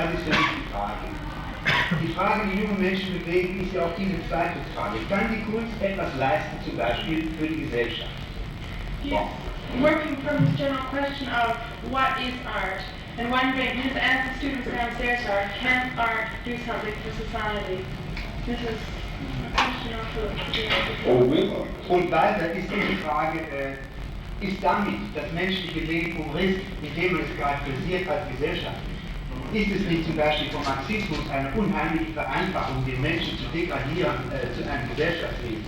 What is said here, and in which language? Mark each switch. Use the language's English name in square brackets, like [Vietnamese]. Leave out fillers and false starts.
[German] Das ist für mich die Frage. Die Frage, die junge Menschen bewegt, ist ja auch diese zweite Frage. Kann die Kunst etwas leisten, zum Beispiel für die Gesellschaft? [English] He's working from this general question of what is art, and wondering, he just asked the students downstairs, can art do something for society? This is a question also [German] Und weiter ist diese Frage, ist damit das menschliche Leben humoristisch, mit dem man es charakterisiert als Gesellschaft? Ist es nicht zum Beispiel vom Marxismus eine unheimliche Vereinfachung, den Menschen zu degradieren zu einem Gesellschaftsleben?